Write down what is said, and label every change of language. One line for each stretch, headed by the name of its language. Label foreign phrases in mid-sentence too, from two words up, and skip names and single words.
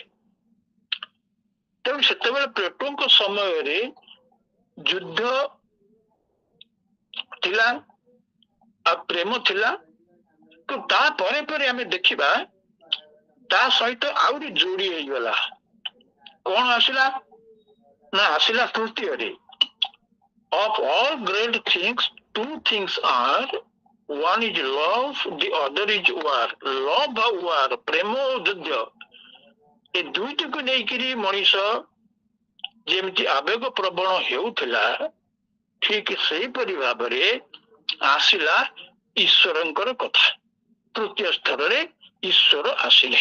Odia: ତେଣୁ ସେତେବେଳେ ପ୍ଲେଟୋଙ୍କ ସମୟରେ ଯୁଦ୍ଧ ଥିଲା ଆଉ ପ୍ରେମ ଥିଲା। ତ ତାପରେ ପରେ ଆମେ ଦେଖିବା ତା ସହିତ ଆହୁରି ଯୋଡି ହେଇଗଲା। କଣ ଆସିଲା ନା ଆସିଲା ତୃତୀୟରେ,
English: of all great things two things are, one is love, the other is war.
Odia: love ଆଉ war, ପ୍ରେମ ଓ ଯୁଦ୍ଧ, ଏ ଦୁଇଟିକୁ ନେଇକିରି ମଣିଷ ଯେମିତି ଆବେଗ ପ୍ରବଣ ହେଉଥିଲା, ଠିକ ସେହିପରି ଭାବରେ ଆସିଲା ଈଶ୍ୱରଙ୍କର କଥା। ତୃତୀୟ ସ୍ତରରେ ଈଶ୍ୱର ଆସିଲେ।